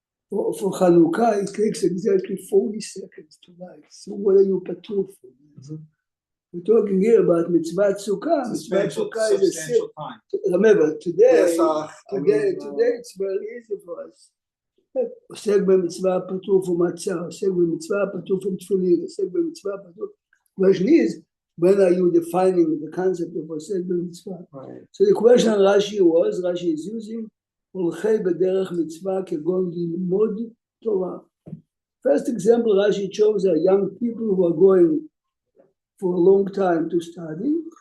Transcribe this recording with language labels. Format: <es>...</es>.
<en>For Chanukah, it takes exactly 40 seconds to light. So what are you patur for? Mm-hmm. We're talking here about mitzvah sukkah. Mitzvah sukkah is a sin. Remember, today it's very easy for us.</en> <he>עוסק במצווה פטור</he> <en>for matzah,</en> <he>עוסק במצווה פטור</he> <en>from tefillin,</en> <he>עוסק במצווה פטור.</he> <en>Question is, when are you defining the concept of</en> <he>עוסק במצווה?</he> <en>Right. So the question on Rashi is using</en> <he>הולכי בדרך מצווה כגון ללמוד תורה.</he> <en>First example Rashi chose are young people who are going for a long time to study.</en>